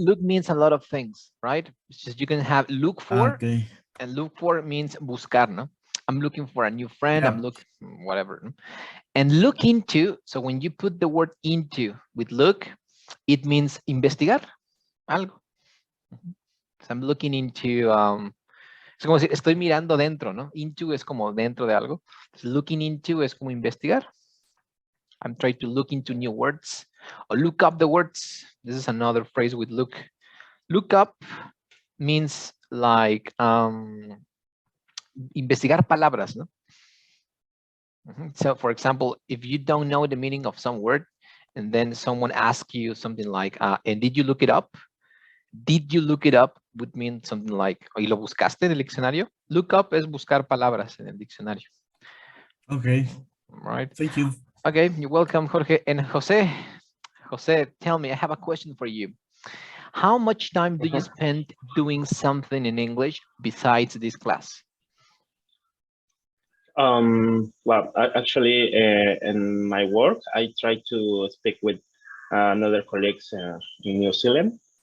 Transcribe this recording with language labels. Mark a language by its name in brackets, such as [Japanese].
[English] Look means a lot of things, right? It's just you can have look for, Okay. and look for means buscar, no? I'm looking for a new friend. I'm Yeah. looking whatever. No? And look into. So when you put the word into with look, it means [Spanish] investigar algo. [English] So I'm looking into. [Spanish] Es como si estoy mirando dentro, ¿no? Into es como dentro de algo. [English] Looking into [Spanish] es como investigar. [English] I'm trying to look into new words or look up the words. This is another phrase with look. Look up means like [Spanish] investigar palabras, no? [English] So for example, if you don't know the meaning of some word and then someone asks you something like, and did you look it up? Did you look it up would mean something like, [Spanish] ¿y lo buscaste en el diccionario? [English] Look up [Spanish] es buscar palabras en el diccionario. [English] Okay. Right. Thank you. Okay, you're welcome, Jorge. And Jose, tell me, I have a question for you. How much time do you spend doing something in English besides this class? Well, actually, in my work, I try to speak with another colleagues in New Zealand.